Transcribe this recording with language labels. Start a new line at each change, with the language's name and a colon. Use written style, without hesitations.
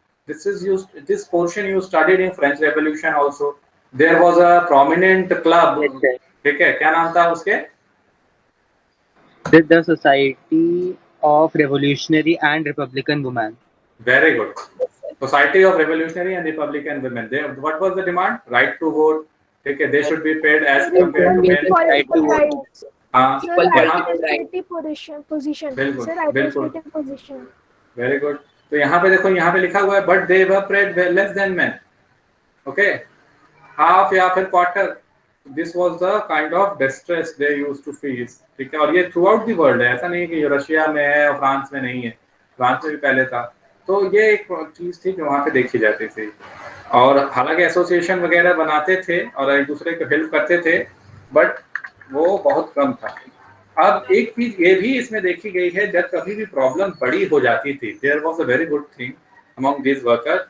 English: This portion you studied in French Revolution also. There was a prominent club,
Hindi: ठीक है, क्या नाम था उसके?
English: The Society of Revolutionary and Republican Women. Very good. Society of Revolutionary and Republican Women. They, what was the demand? Right to vote.
Hindi: ठीक है,
English: they should be paid as compared to men. Right to vote.
Hindi: हाँ,
English: Sir,
Hindi: यहाँ
English: administrative position.
Hindi: बिल्कुल,
English: Sir,
Hindi: बिल्कुल,
English: administrative position. very good.
Hindi: तो यहाँ पे देखो, यहाँ पे लिखा हुआ है,
English: but they were paid less than men. Okay, half
Hindi: या फिर
English: quarter. This was the kind of distress they used to face.
Hindi: ठीक है, और ये throughout the world है, ऐसा नहीं है कि रशिया में है और फ्रांस में नहीं है, फ्रांस में भी पहले था। तो ये एक चीज थी जो वहाँ पे देखी जाती थी। और हालांकि एसोसिएशन वगैरह बनाते थे और एक दूसरे को हेल्प करते थे, बट वो बहुत कम था। अब एक चीज ये भी इसमें देखी गई है, जब कभी भी प्रॉब्लम बड़ी हो जाती थी,
English: There was a very good thing among this workers.